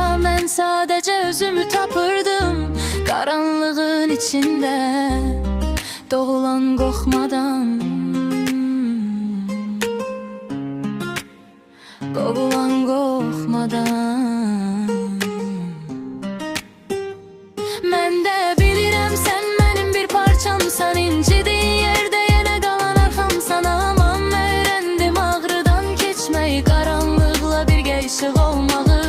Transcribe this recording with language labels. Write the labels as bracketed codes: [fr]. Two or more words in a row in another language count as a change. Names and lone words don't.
[az] Mən sadəcə özümü tapırdım qaranlığın içində, doğulan qorxmadan, qovulan qorxmadan. Mən də bilirəm sən mənim bir parçamsan, [tr] incidiğin yerde yine kalan [az] arxamsan. [tr] Aman öğrendim ağrıdan keçmeyi, karanlıkla bir ışık olma.